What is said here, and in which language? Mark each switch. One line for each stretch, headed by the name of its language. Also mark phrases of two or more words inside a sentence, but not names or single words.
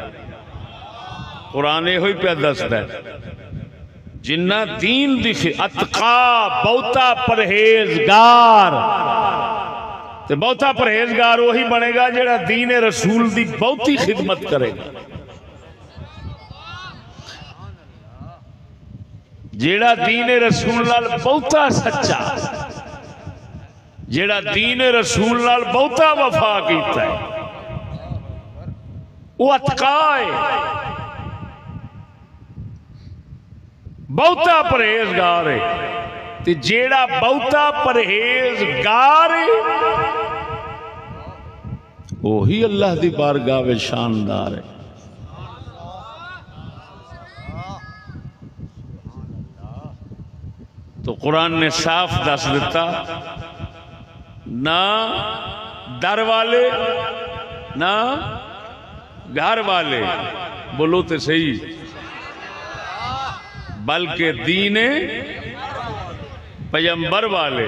Punjabi: قرآن یہ پہ دستا ہے جنہ دین دی اتقا بہتا پرہیزگار. تے بہتا پرہیزگار وہی بنے گا جڑا دین رسول دی بہتی خدمت کرے گا. جیڑا دین رسول نال بہتا سچا جیڑا دین رسول نال بہتا وفا کیتا ہے وہ اتقا ہے بہتا پرہیزگار ہے. تے جیڑا بہتا پرہیزگار ہے وہی اللہ دی بارگاہ میں شاندار ہے. تو قرآن نے صاف دس دیتا نہ در والے نہ گھر والے بولو تے صحیح بلکہ دین پیغمبر والے.